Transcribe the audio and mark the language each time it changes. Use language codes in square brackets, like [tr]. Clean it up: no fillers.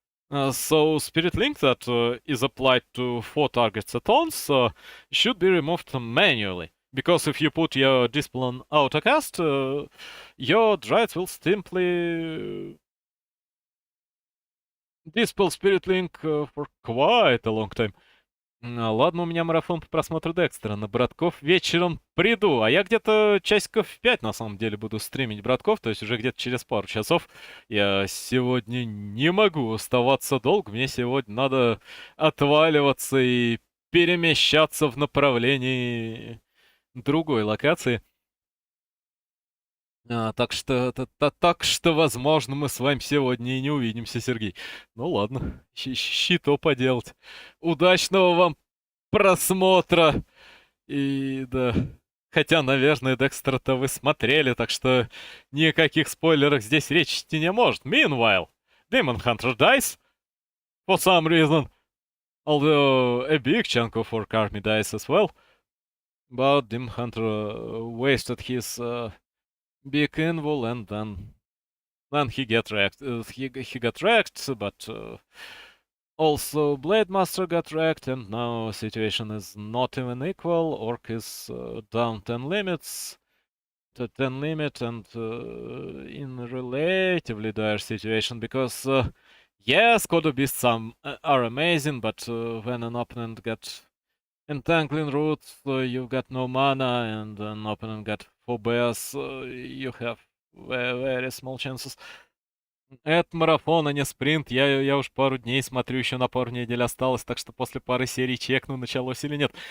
[en] So Spirit Link that is applied to 4 targets at once should be removed manually. Because if you put your Dispel on autocast, your Dryads will simply Dispel Spirit Link for quite a long time. [ru] Ладно, у меня марафон по просмотру Декстера. На братков вечером приду. А я где-то часиков в 5 на самом деле буду стримить братков, то есть уже где-то через пару часов. Я сегодня не могу оставаться долго. Мне сегодня надо отваливаться и перемещаться в направлении другой локации. Так что, возможно, мы с вами сегодня и не увидимся, Сергей. Ну ладно, что поделать. Удачного вам просмотра. И да, хотя, наверное, Декстера-то вы смотрели, так что никаких спойлеров здесь речи идти не может. [en] Meanwhile, Demon Hunter dies for some reason. Although a big chunk of Orc army dies as well. But Demon Hunter wasted his big invul and then he get wrecked. He got wrecked, but also Blade Master got wrecked, and now situation is not even equal. Orc is down 10 limits to 10 limit and in a relatively dire situation because yes, Kodo Beasts are amazing, but when an opponent gets entangling roots, you've got no mana, and an opponent got 4 bears, you have very, very small chances. [ru] Это марафон, а не спринт. Я уж пару дней смотрю, еще на пару недель осталось, так что после пары серий чекну, началось или нет.